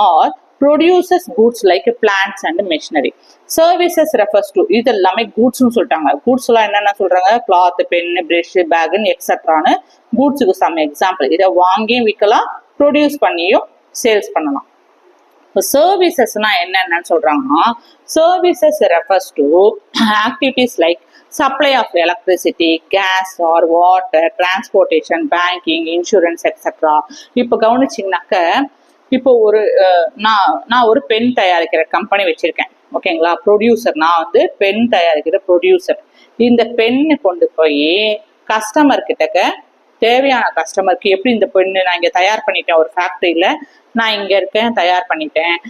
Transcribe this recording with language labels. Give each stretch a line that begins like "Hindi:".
English: Or produces goods like plants and machinery. Services refers to,
Tamil: இது எல்லாமே கூட்ஸ்னு சொல்லிட்டாங்க. Goods எல்லாம் என்னென்ன சொல்றாங்க, cloth, pen, brush, பேக்னு எக்ஸட்ரான்னு கூட்ஸுக்கு some example. இதை வாங்கியும் விற்கலாம், ப்ரொடியூஸ் பண்ணியும் சேல்ஸ் பண்ணலாம்.
English: சர்வீசஸ்னா என்னென்னு சொல்றாங்கன்னா, services refers to activities like supply of electricity, gas or water, transportation, banking, insurance, etc.
Tamil: இப்போ கவனிச்சிங்கனாக்க, இப்போ ஒரு நான் ஒரு பென் தயாரிக்கிற கம்பெனி வச்சிருக்கேன். ஓகேங்களா, ப்ரொடியூசர். நான் வந்து பென் தயாரிக்கிற ப்ரொடியூசர். இந்த பெண்ணு கொண்டு போய் கஸ்டமர் கிட்டக்க, தேவையான கஸ்டமருக்கு எப்படி இந்த பெண்ணு நான் இங்க தயார் பண்ணிட்டேன், ஒரு ஃபேக்டரியில நான் இங்க இருக்கேன், தயார் பண்ணிட்டேன்.